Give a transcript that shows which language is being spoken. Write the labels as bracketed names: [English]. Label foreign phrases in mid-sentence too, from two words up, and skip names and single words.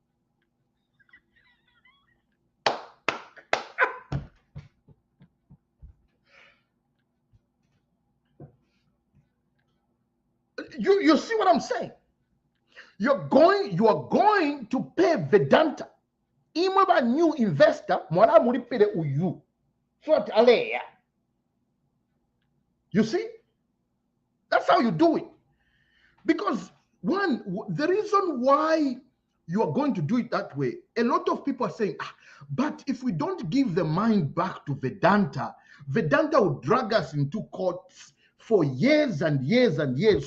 [English] You see what I'm saying? You are going to pay Vedanta. Imaba new investor, [Bemba] mwala muri pere uyu. [English] So you see? That's how you do it. Because the reason why you are going to do it that way, a lot of people are saying, but if we don't give the mind back to Vedanta, Vedanta will drag us into courts for years and years and years.